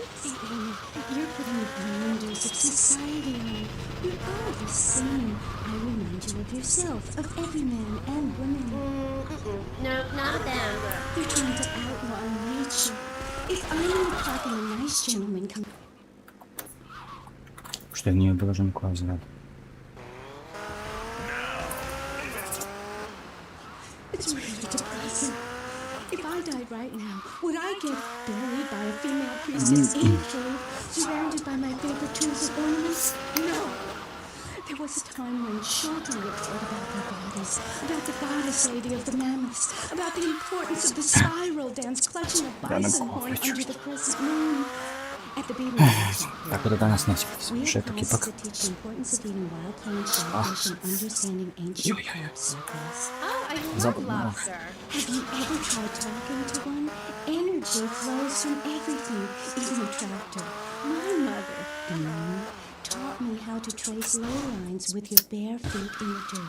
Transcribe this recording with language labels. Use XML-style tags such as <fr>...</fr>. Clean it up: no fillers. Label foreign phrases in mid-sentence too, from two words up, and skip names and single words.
<en>Amy, you're putting the blinders of society on. We're all the same. I remind you of yourself, of every man and woman. No, not of them. They're trying to outlaw nature. If I'm in the park and a nice gentleman comes... Što nije obilažen koja zgrada. It's really depressing. If I died right now, would I get buried by a female priestess in a cave, surrounded by my favorite tools and ornaments? No. There was a time when children were taught about their bodies, about the goddess lady of the mammoths, about the importance of the spiral dance clutching a bison horn under the crescent moon. At the baby</en> <hr>Tako da danas neće biti završetak ipak.</hr> <en>that teach the importance of eating wild plant shellfish and understanding ancient carp circles. Oh, I love</en> <pl>Zabawne.</pl> <en>lobster. Have you ever tried talking to one? Energy flows from everything, even a tractor. My mother, taught me how to trace ley lines with your bare feet in the dirt.</en>